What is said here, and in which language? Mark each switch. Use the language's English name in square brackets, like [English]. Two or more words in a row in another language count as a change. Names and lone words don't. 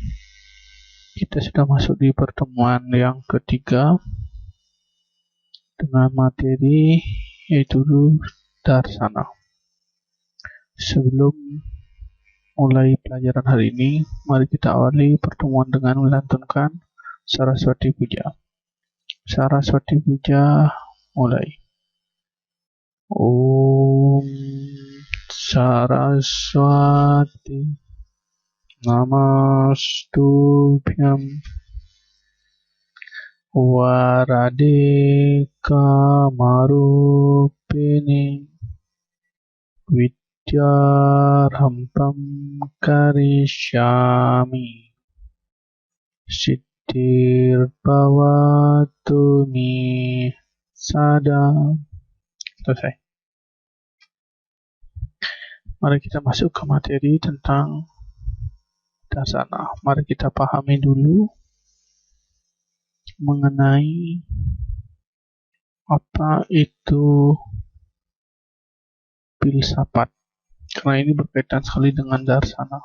[Indonesian] Kita sudah masuk di pertemuan yang ketiga dengan materi yaitu Darsana. Sebelum mulai pelajaran hari ini, mari kita awali pertemuan dengan melantunkan Saraswati Puja. Saraswati Puja mulai. [Sanskrit] Om Saraswati Namastubhyam Warade Kamarupini Vidyarhampam Karishyami Siddhir Bhavatu Mi Sada. [Indonesian] Selesai. Mari kita masuk ke materi tentang Darsana. Mari kita pahami dulu mengenai apa itu filsafat, karena ini berkaitan sekali dengan Darsana.